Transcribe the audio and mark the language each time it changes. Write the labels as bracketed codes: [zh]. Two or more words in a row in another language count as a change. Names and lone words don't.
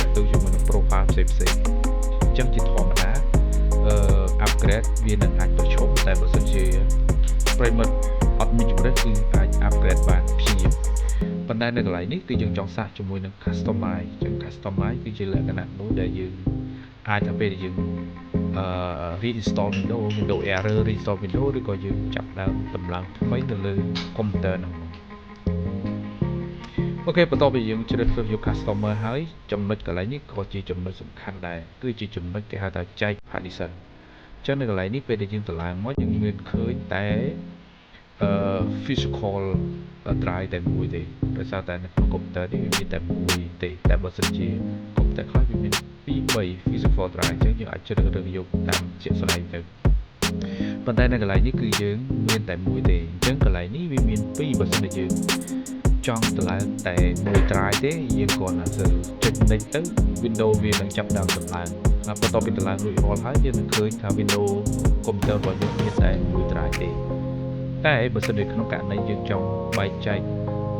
[km] ទៅជាមួយនឹង profile ផ្សេងអញ្ចឹងជាធម្មតាupgrade វានឹងអាចប្រឈមតែបើសិនជាប្រិមិត្តអត់មានជំរឿនគឺអាច upgrade បានព្យាយាមប៉ុន្តែនៅកន្លែងនេះគឺយើងចង់សាកជាមួយនឹង customize អញ្ចឹង customize គឺជាលក្ខណៈមួយដែលយើងអាចទៅពេលដែលយើង [en] reinstall Windows error reinstall Windows [km] ឬក៏យើងចាប់ដើមតម្លើងថ្មីនៅលើកុំព្យូទ័រហ្នឹង អូខេបន្ទាប់ពីយើងជ្រើសរើសយក customer ហើយចំណុចកន្លែងនេះក៏ជាចំណុចសំខាន់ដែរគឺជាចំណុចគេហៅថាចែក partition អញ្ចឹងនៅកន្លែងនេះពេលដែលយើងតម្លើងមកយើងមានឃើញតែ [en] physical drive [km] តែមួយទេដោយសារតែនៅក្នុងកុំព្យូទ័រនេះ វាមានតែមួយទេតែបើសិនជាកុំព្យូទ័រខ្លះវាមាន2-3 [en] physical drive [km] អញ្ចឹងយើងអាចជ្រើសរើសយកតាមជាក់ស្ដែងទៅប៉ុន្តែនៅកន្លែងនេះគឺយើងមានតែមួយ ទេអញ្ចឹងកន្លែងនេះវាមាន2បើសិនជាយើងចង់តម្លើងតែមួយ drive ទេយើងគ្រាន់តែចុច next ទៅ Windows វានឹងចាប់ ដើមតម្លើងហើយបន្ទាប់ពីតម្លើងរួចរាល់ហើយយើងនឹងឃើញថា Windows កុំព្យូទ័ររបស់យើងមានតែមួយ drive ទេតែបើសិនជាក្នុងករណីយើងចង់បែកចែកជា